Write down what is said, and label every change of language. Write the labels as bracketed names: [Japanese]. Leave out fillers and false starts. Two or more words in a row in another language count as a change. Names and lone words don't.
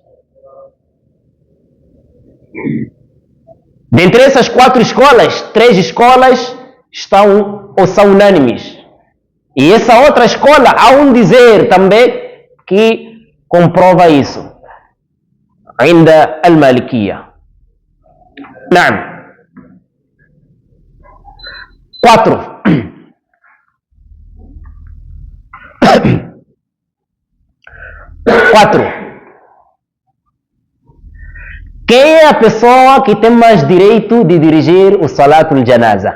[Portuguese] Dentre essas 4 escolas, 3 escolas estão ou são unânimes. E essa outra escola há um dizer também que comprova isso. Ainda al-Malikiya. Naam. 4. Quem é a pessoa que tem mais direito de dirigir o [Arabic] صلاة الجنازة?